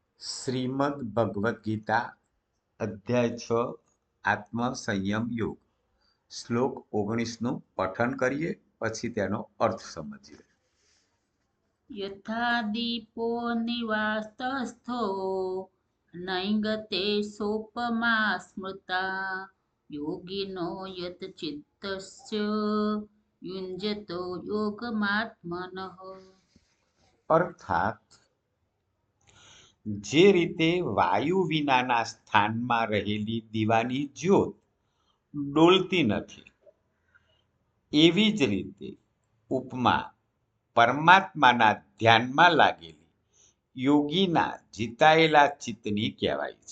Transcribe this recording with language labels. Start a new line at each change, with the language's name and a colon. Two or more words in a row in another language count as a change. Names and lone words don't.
Gujarati: શ્રીમદ ભગવદ્ ગીતા અધ્યાય 6 આત્મસંયમ યોગ શ્લોક 19નું પઠન કરીએ, પછી તેનો અર્થ સમજીએ.
Sanskrit: यथा दीपो निवास्तस्थो नैगते सोपमा स्मृता योगिनो यत चित्तस्य युञ्जतो योगमात्मनः.
Gujarati: અર્થાત જે રીતે વાયુ વિનાના સ્થાનમાં રહેલી દીવાની જ્યોત ડોલતી નથી, એવી જ રીતે ઉપમા પરમાત્માના ધ્યાનમાં લાગેલી યોગીના જીતાયેલા ચિત્તની કહેવાય છે.